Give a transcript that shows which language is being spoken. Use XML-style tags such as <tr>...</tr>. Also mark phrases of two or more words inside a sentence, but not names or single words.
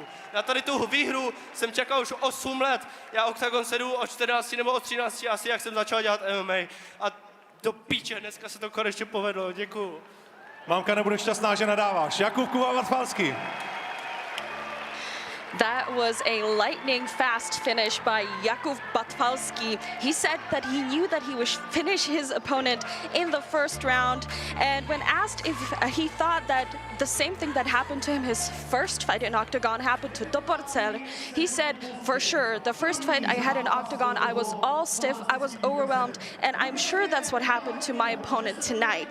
<cs>Na tady tu výhru jsem čekal už 8 let. Já Oktagon sedu od 14 nebo od 13 asi, jak jsem začal dělat MMA. A do píče, dneska se to konečně povedlo, děkuju. Mámka nebude šťastná, že nadáváš. Jakub Batfalski.</cs> <en>That was a lightning-fast finish by Jakub Batwalski. He said that he knew that he would finish his opponent in the first round, and when asked if he thought that the same thing that happened to him his first fight in Oktagon happened to Toporcer, he said, for sure, the first fight I had in Oktagon, I was all stiff, I was overwhelmed, and I'm sure that's what happened to my opponent tonight.</en>